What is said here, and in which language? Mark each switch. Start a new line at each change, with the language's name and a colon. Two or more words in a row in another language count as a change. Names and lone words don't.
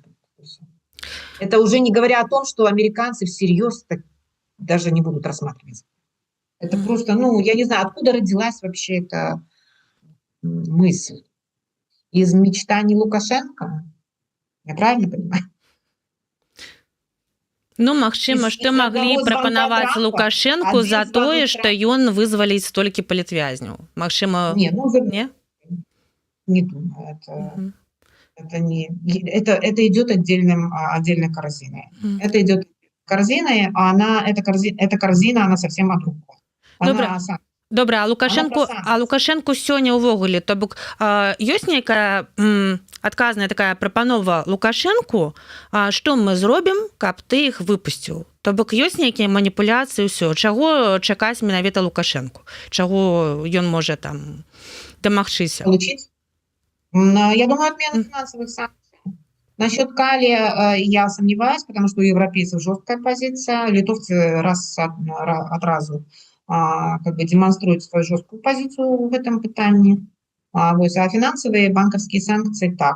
Russian: Это уже не говоря о том, что американцы всерьез даже не будут рассматривать. Это просто, ну, я не знаю, откуда родилась вообще эта мысль. Из мечтаний Лукашенко? Я правильно понимаю?
Belarusian: Ну, магчыма, што маглі прапанаваць Лукашэнку за тое, што ён вызваліць столькі палітвязняў. Магчыма, не? Не?
Russian: Не думаю. Это идет отдельной корзиной. Это идет корзиной, а эта корзина, она совсем о другом.
Belarusian: Добра, а Лукашэнку сёння ўвогуле, то бок ёсць нейкая адказная такая прапанова Лукашэнку, што мы зробім, каб ты іх выпусціў? То бок ёсць нейкія маніпуляцыі, ўсё, чаго чакаць менавіта Лукашэнку? Чаго ён можа там дамагчыся?
Russian: Получить? Я думаю, отмена финансовых санкций. Насчет Кали я сомневаюсь, потому что у европейцев жесткая позиция, литовцы раз от разу как бы демонстрируют свою жесткую позицию в этом питании. А финансовые банковские санкции так.